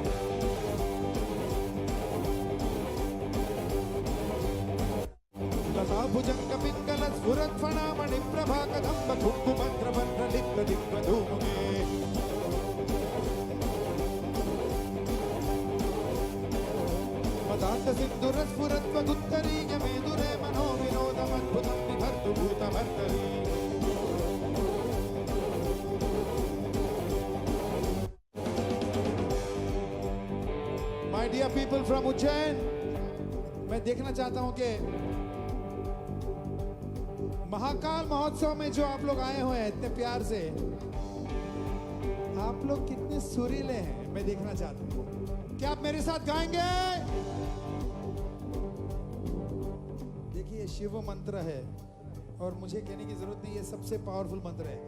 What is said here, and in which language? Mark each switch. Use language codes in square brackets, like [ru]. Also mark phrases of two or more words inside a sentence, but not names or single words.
[sa] लता भुजंग पिंगल स्फुरत् फणामणि प्रभा कदंब कुंकुमंत्र मंत्र लिप्त दिग्वधूमुगे मदान्त सिंधुरस्फुरत्वदुत्तरीय मेदुरे मनो विनोदमद्भुतं विभर्तु भूतभर्तरी [en] My dear people from [hi] उज्जैन, मैं देखना चाहता हूं कि महाकाल महोत्सव में जो आप लोग आए हुए हैं इतने प्यार से, आप लोग कितने सुरीले हैं, मैं देखना चाहता हूं। क्या आप मेरे साथ गाएंगे? देखिए ये शिव मंत्र है और मुझे कहने की जरूरत नहीं, ये सबसे पावरफुल मंत्र है।